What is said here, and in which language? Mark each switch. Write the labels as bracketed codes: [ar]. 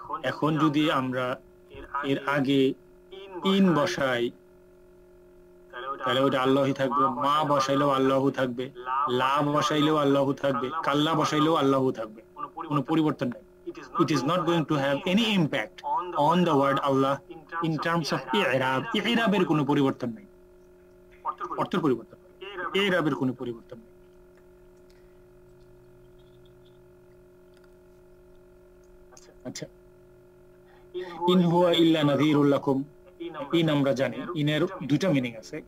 [bn] এখন যদি আমরা এর আগে ইন বসাই তাহলে ওটা আল্লাহই থাকবে, মা বসাইলেও আল্লাহু থাকবে, লা বসাইলেও আল্লাহু থাকবে, কাল্লা বসাইলেও আল্লাহু থাকবে, কোনো পরিবর্তন নেই। [en] It is not going to have any impact on the word Allah in terms of i'rab. [bn] i'rab-এর কোনো পরিবর্তন নেই, অর্থের পরিবর্তন, i'rab-এর কোনো পরিবর্তন নেই। আচ্ছা, [ar] ইন হুয়া ইল্লা নাযীরুল লাকুম, [bn] ইন আমরা জানি ইনের দুটো মিনিং আছে।